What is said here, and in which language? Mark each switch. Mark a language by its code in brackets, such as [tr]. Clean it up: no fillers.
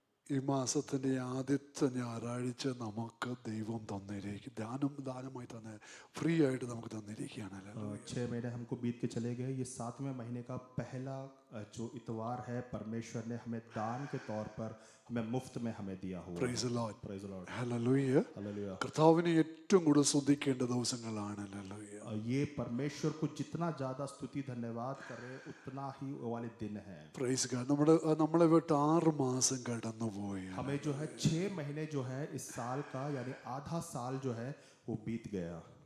[ml] ഈ മാസത്തിൻ്റെ ആദ്യത്തെ ഞായറാഴ്ച നമുക്ക് ദൈവം തന്നിരിക്കും, ദാനമായി തന്നെ ഫ്രീ ആയിട്ട് നമുക്ക് തന്നിരിക്കുകയാണ്. [hi] 6 महीने हमको बीत के चले गए। ये 7वें महीने का पहला जो इतवार है, परमेश्वर ने हमें दान के तौर पर हमें मुफ्त में हमें दिया हुआ। [en] Praise the Lord. Praise the Lord, Hallelujah. Hallelujah. [ml] കർത്താവിനെ ഏറ്റവും കൂടുതൽ സ്തുതിക്കേണ്ട ദിവസങ്ങളാണ്. [en] Hallelujah. [hi] ये परमेश्वर को जितना ज्यादा स्तुति धन्यवाद करे उतना ही वो वाले दिन है। [en] Praise God. [ml] നമ്മളെ വിട്ട് 6 മാസം കടന്നുപോയി. [hi] हमें जो है 6 महीने जो है इस साल का यानी आधा साल जो है वो बीत गया।